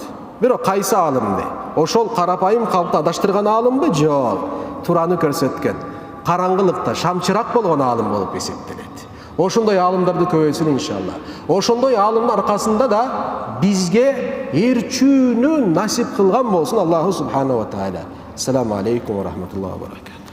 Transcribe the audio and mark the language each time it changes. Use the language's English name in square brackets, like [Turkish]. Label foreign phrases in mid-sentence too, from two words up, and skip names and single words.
[Kyrgyz] Бирок кайсы алымды? Ошол карапайым калкты адаштырган алымбы? Жок. Тураны көрсөткөн. Караңгылыкта шамчырак болгон алым болуп эсептелет. Ошондой алымдарды көбөйтсүн иншалла. Ошондой алымдын аркасында да бизге эрчүүнү насип кылган болсун [Arabic] الله سبحانه وتعالى. السلام عليكم ورحمة الله وبركاته.